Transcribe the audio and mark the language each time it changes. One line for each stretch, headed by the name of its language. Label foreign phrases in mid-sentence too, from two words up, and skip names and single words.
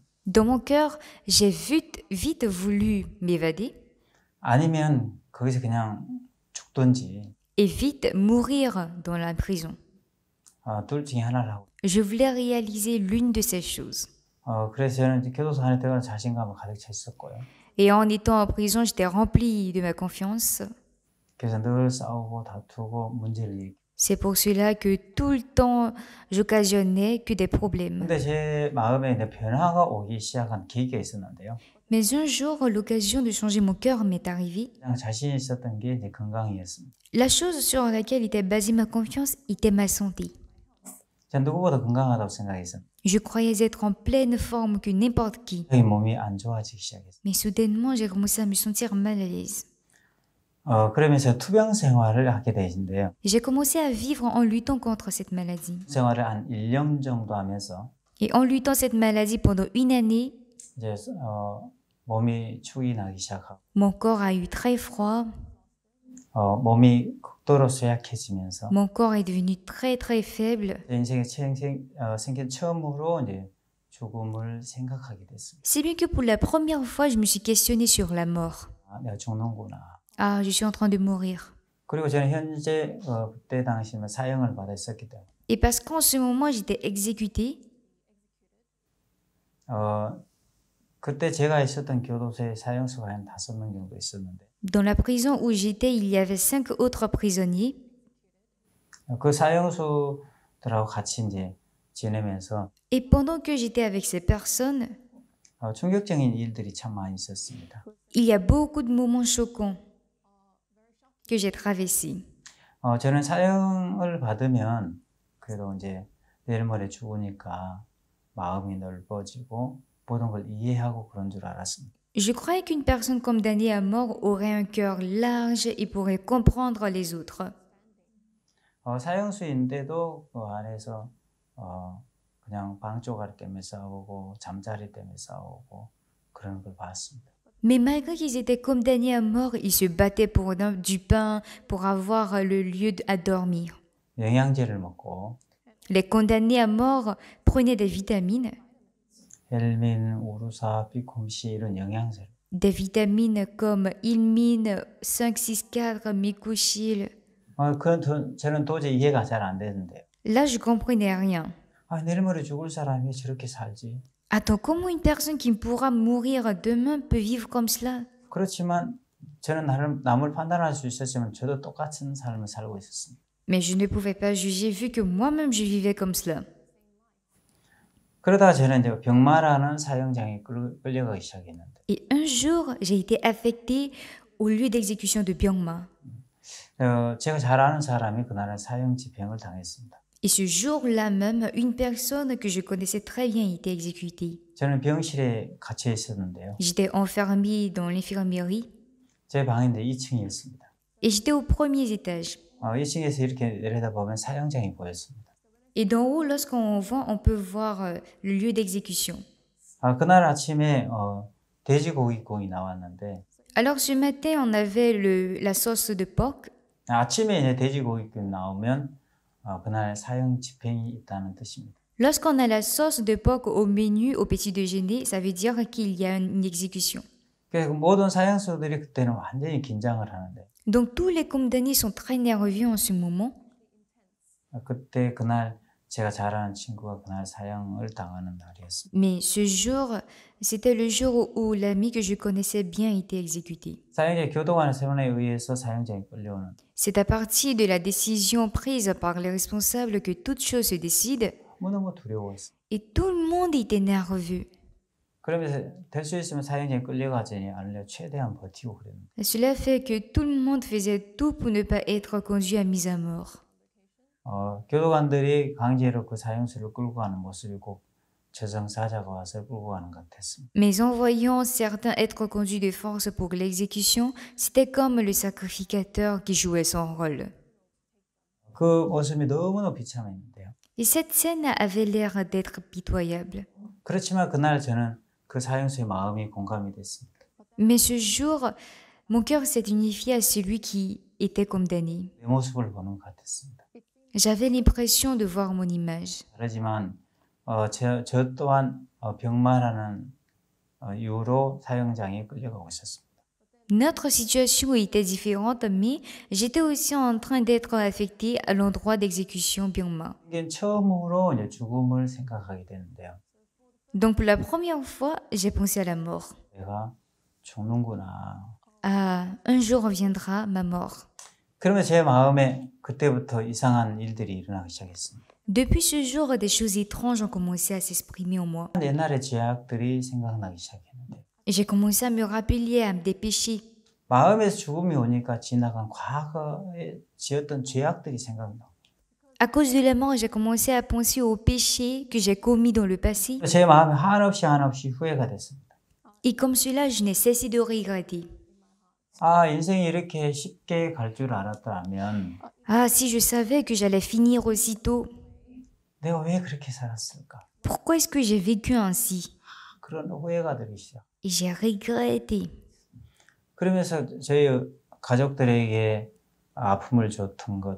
French: Dans mon cœur, j'ai vite voulu m'évader
Korean: 아니면 거기서 그냥 죽든지
French: et vite mourir dans la prison.
Korean: 둘 중에 하나를 하고
French: Je voulais réaliser l'une de ces choses.
Korean: 그래서 저는 이제 교도소 안에 들어가서 자신감을 가득 차 있었고요.
French: Et en étant en prison, j'étais remplie de ma confiance.
Korean: 그래서 늘 싸우고 다투고 문제를 일으키고
French: C'est pour cela que tout le temps, j'occasionnais que des problèmes.
Korean: 근데 제 마음에 이제 변화가 오기 시작한 계기가 있었는데요.
French: Mais un jour, l'occasion de changer mon cœur m'est arrivée.
Korean: 그냥 자신 있었던 게 이제 건강이었습니다.
French: La chose sur laquelle était basée ma confiance était ma santé.
Korean: 전 누구보다 건강하다고 생각했습니다.
French: Je croyais être en pleine forme que n'importe qui.
Korean: 저희 몸이 안 좋아지기 시작했어요.
French: Mais soudainement, j'ai commencé à me sentir mal à l'aise.
Korean: 그러면서 투병 생활을 하게 되신데요.
French: J'ai commencé à vivre en luttant contre cette maladie.
Korean: 생활을 한 1년 정도 하면서
French: Et en luttant cette maladie pendant une année,
Korean: 이제 몸이 축이 나기 시작하고
French: mon corps a eu très froid,
Korean: 몸이 극도로 쇠약해지면서
French: mon corps est devenu très faible.
Korean: 제 인생에 생긴 처음으로 이제 죽음을 생각하게 됐습니다.
French: Si bien que pour la première fois, je me suis questionnée sur la mort.
Korean: 아, 내가 죽는구나.
French: Ah, je suis en train de mourir.
Korean: 그리고 저는 현재 그때 당시면 사형을 받아 있었기 때문에
French: Et parce qu'en ce moment, j'étais exécutée,
Korean: 그때 제가 있었던 교도소에 사형수가 한 5명 정도 있었는데
French: dans la prison où j'étais, il y avait 5 autres prisonniers.
Korean: 그 사형수들하고 같이 이제 지내면서
French: Et pendant que j'étais avec ces personnes,
Korean: 충격적인 일들이 참 많이 있었습니다.
French: il y a beaucoup de moments choquants que j'ai traversés.
Korean: 저는 사형을 받으면 그래도 이제 내일 모레 죽으니까 마음이 넓어지고 모든 걸 이해하고 그런 줄 알았습니다.
French: Je croyais qu'une personne condamnée à mort aurait un cœur large et pourrait comprendre les autres.
Korean: 사형수인데도 그 안에서 그냥 방 쪼가리 때문에 싸우고 잠자리 때문에 싸우고 그런 걸 봤습니다.
French: Mais malgré qu'ils étaient condamnés à mort, ils se battaient pour du pain, pour avoir le lieu à dormir.
Korean: 영양제를 먹고
French: Les condamnés à mort prenaient des vitamines,
Korean: 헬민, 우루사, 비콤시 이런 영양제를.
French: des vitamines comme ilmine, 564, micochil.
Korean: 그건 저는 도저히 이해가 잘 안 되는데요.
French: Là, je comprenais rien.
Korean: 내일 모레 죽을 사람이 저렇게 살지.
French: Attends, comment une personne qui pourra mourir demain peut vivre comme cela?
Korean: 그렇지만 저는 남을 판단할 수 있었지만 저도 똑같은 삶을 살고 있었습니다.
French: Mais je ne pouvais pas juger vu que moi-même je vivais comme cela.
Korean: 그러다가 저는 이제 병마라는 사형장에 끌려가기 시작했는데
French: Et un jour, j'ai été affectée au lieu d'exécution de Byungma.
Korean: 제가 잘 아는 사람이 그날은 사형 집행을 당했습니다.
French: Et ce jour-là même, une personne que je connaissais très bien était exécutée.
Korean: 저는 병실에 갇혀 있었는데요.
French: J'étais enfermée dans l'infirmerie
Korean: 제 방인데 2층이었습니다.
French: et j'étais au premier étage.
Korean: 2층에서 이렇게 내려다보면 사형장이 보였습니다.
French: Et d'en haut, lorsqu'on voit, on peut voir le lieu d'exécution.
Korean: 그날 아침에 돼지고기국이 나왔는데
French: Alors ce matin, on avait la sauce de porc.
Korean: 아침에 이제 돼지고기국이 나오면 그날 사형 집행이 있다는 뜻입니다.
French: Lorsqu'on a la sauce de porc au menu, au petit déjeuner, ça veut dire qu'il y a une exécution.
Korean: 그래서 모든 사형수들이 그때는 완전히 긴장을 하는데
French: Donc tous les condamnés sont très nerveux en ce moment.
Korean: 그날 제가 잘 아는 친구가 그날 사형을 당하는 날이었습니다.
French: Mais ce jour, c'était le jour où l'ami que je connaissais bien était exécuté.
Korean: 사형제 교도관 세문에 의해서 사형장에 끌려오는
French: C'est à partir de la décision prise par les responsables que toute chose se décide.
Korean: 너무너무 두려워했어요.
French: Et tout le monde était nerveux.
Korean: 그러면서 될 수 있으면 사형장에 끌려가지 않으려 최대한 버티고 그랬는데
French: Cela fait que tout le monde faisait tout pour ne pas être conduit à mise à mort.
Korean: 교도관들이 강제로 그 사형수를 끌고 가는 모습이 꼭 저승사자가 와서 끌고 가는 것 같았습니다.
French: Mais en voyant certains être conduits de force pour l'exécution, c'était comme le sacrificateur qui jouait son rôle.
Korean: 그 모습이 너무너무 비참했는데요.
French: Et cette scène avait l'air d'être pitoyable.
Korean: 그렇지만 그날 저는 그 사형수의 마음이 공감이 됐습니다.
French: Mais ce jour, mon cœur s'est unifié à celui qui était condamné.
Korean: 내 모습을 보는 것 같았습니다.
French: J'avais l'impression de voir mon image.
Korean: 그렇지만 저 또한 병마라는 이유로 사형장에 끌려가고 있었습니다.
French: Notre situation était différente, mais j'étais aussi en train d'être affectée à l'endroit d'exécution Byungma.
Korean: 이게 처음으로 이제 죽음을 생각하게 되는데요.
French: Donc pour la première fois, j'ai pensé à la mort.
Korean: 내가 죽는구나.
French: Ah, un jour viendra ma mort.
Korean: 그러면 제 마음에 그때부터 이상한 일들이 일어나기 시작했습니다.
French: Depuis ce jour, des choses étranges ont commencé à s'exprimer en moi.
Korean: 옛날의 죄악들이 생각나기 시작했는데
French: J'ai commencé à me rappeler à des péchés.
Korean: 마음에서 죽음이 오니까 지나간 과거에 지었던 죄악들이 생각나.
French: À cause de la mort, j'ai commencé à penser aux péchés que j'ai commis dans le passé.
Korean: 제 마음에 한없이 후회가 됐습니다.
French: Et comme cela, je n'ai cessé de regretter.
Korean: 아, 인생이 이렇게 쉽게 갈 줄 알았다면
French: Ah, si je savais que j'allais finir aussitôt,
Korean: 내가 왜 그렇게 살았을까?
French: pourquoi est-ce que j'ai vécu ainsi?
Korean: 그런 후회가 들기 시작.
French: Et j'ai regretté.
Korean: 그러면서 저희 가족들에게 아픔을 줬던 것,